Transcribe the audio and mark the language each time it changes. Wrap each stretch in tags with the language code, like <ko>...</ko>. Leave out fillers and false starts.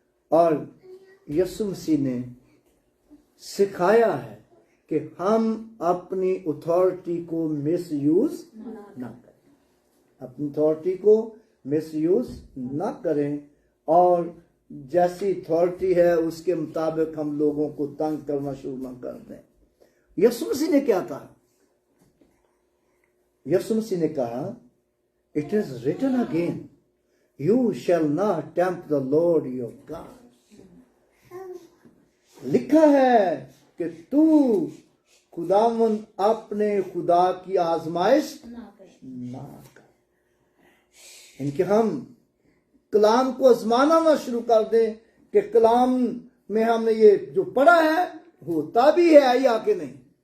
<hi>और यीशु मसीह ने सिखाया है कि हम अपनी अथॉरिटी को मिसयूज ना करें, अपनी अथॉरिटी को मिसयूज ना करें, और जैसी अथॉरिटी है उसके मुताबिक हम लोगों को तंग करना शुरू ना कर दें। यीशु मसीह ने क्या कहा? यीशु मसीह ने कहा,</hi> <en>"It is written again, you shall not tempt the Lord your God."</en> <hi>लिखा है कि तू खुदावंद अपने खुदा की आजमाइश ना कर। इनके हम कलाम को आजमाना ना शुरू कर दें कि कलाम में हमने ये जो पढ़ा है होता भी है या कि नहीं।</hi>